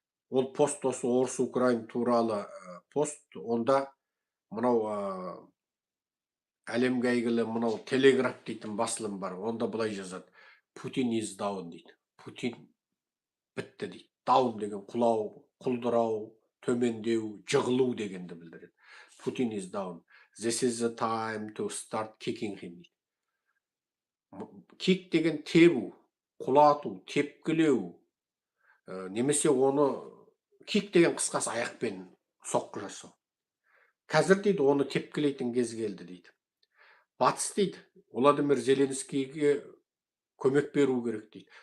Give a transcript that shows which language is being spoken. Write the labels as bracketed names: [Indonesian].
[Kazakh] Ол пост осы Орыс Украин туралы пост. Онда мынау әлемге әйгілі мынау телеграф дейтін басылым бар. Онда былай жазады. Путин [English] is down [Kazakh] дейді. Путин бітті дейді. Даун деген құлау, құлдырау, төмендеу, жығылу дегенді білдіреді. [English] Putin is down. This is the time to start kicking him. [Kazakh] Kick деген тебу, құлату, тепкілеу. Немесе оны kick деген қысқасы аяқпен соққы жасау. Қазір дейді оны тепкілейтін кез келді дейді. Батыс дейді, Владимир Зеленскийге көмек беру керек дейді.